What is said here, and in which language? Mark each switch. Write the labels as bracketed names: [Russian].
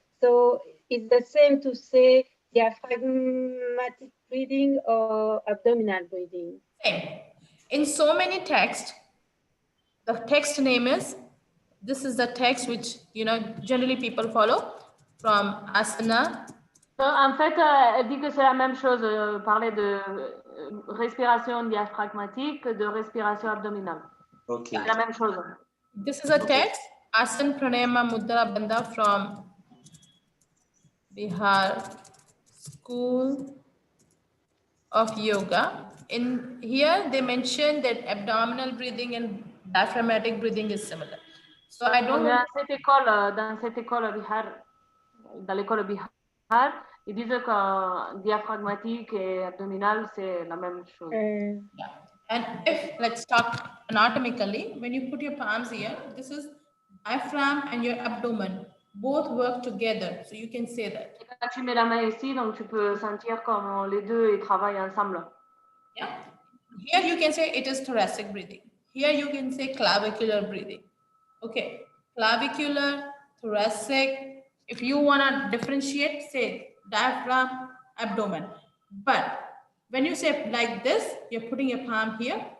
[English] So it's the same to say diaphragmatic breathing or abdominal breathing. Same. In so many texts, the text name is, this is the text which, generally people follow from asana. [French] En fait, elle dit que c'est la même chose, parler de respiration diaphragmatique, de respiration abdominale. [English] Okay. [French] C'est la même chose. [English] This is a text, Asana Pranayama Mudra Bandha from Bihar School of Yoga. In here, they mention that abdominal breathing and diaphragmatic breathing is similar. So I don't know. [French] Dans cette école Bihar, dans l'école Bihar, ils disent que diaphragmatique et abdominal, c'est la même chose. [English] Yeah. And if, let's talk anatomically, when you put your palms here, this is diaphragm and your abdomen. Both work together. So you can say that. [French] Et quand tu mets la main ici, donc tu peux sentir comme les deux ils travaillent ensemble. [English] Yeah. Here you can say it is thoracic breathing. Here you can say clavicular breathing. Okay. Clavicular, thoracic. If you want to differentiate, say diaphragm, abdomen. But when you say like this, you're putting your palm here.